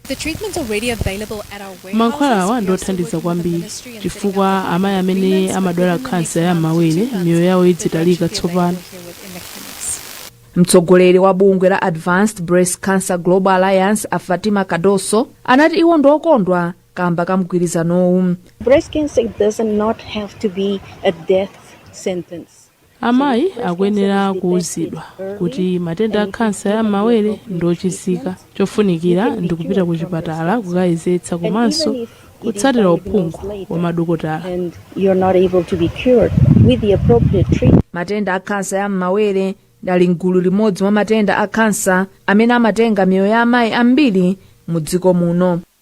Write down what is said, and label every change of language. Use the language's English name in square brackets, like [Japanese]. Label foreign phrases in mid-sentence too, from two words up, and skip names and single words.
[Nyanja] Mankhwala awa ndothandiza kwambiri chifukwa amayi amene amadwala kansa ya mawere miyoyo yawo idzitalika tsopano. Mtsogoleri wa bungwe la Advanced Breast Cancer Global Alliance a Fatima Kadoso anati iwo ndokondwa kamba kamgwirizanowu. [English] Breast cancer does not have to be a death sentence. [Nyanja] Amayi akuyenera kuwuzidwa kuti matenda a kansa ya mawere ndochizika, chofunikira ndi kupita ku chipatala kukayezetsa komanso kutsatira uphungu wa madokotala. Matenda a kansa ya mawere dali mgulu limodzi mwa matenda a kansa amene amatenga miyoyo ya amayi ambiri mu dziko muno.